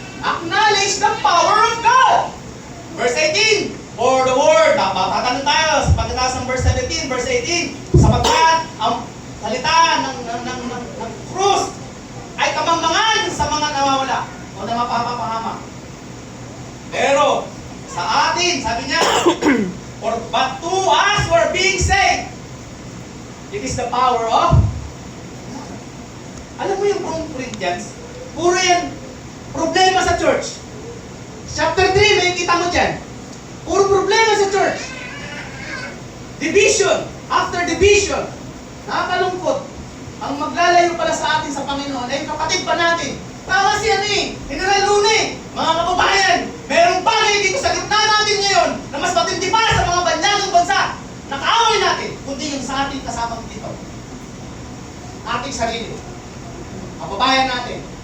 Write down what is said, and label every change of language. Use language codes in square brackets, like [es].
[en] Acknowledge the power of God. Verse 18, for the word, [tl] tatanong tayo sa pagkatapos ng verse 17, verse 18, sapagkat ang salita ng krus ay kamangmangan sa mga nawawala o na mapapahamak. Pero sa atin, sabi niya, [en] but to us who are being saved, it is the power of God. [tl] Alam mo yung 1 Corinthians, puro yan problema sa church. Chapter 3, may kita mo dyan. Puro problema sa church. [en] Division after division. [tl] Nakakalungkot. Ang maglalayo pala sa atin sa Panginoon ay yung kapatid pa natin. Tama si ano eh, General Luna eh. Mga kababayan, merong bagay dito sa gitna natin ngayon na mas matindi pa sa mga banyagang bansa. Nakaaway natin, kundi yung sa ating kasama dito. Ating sarili. Kababayan natin.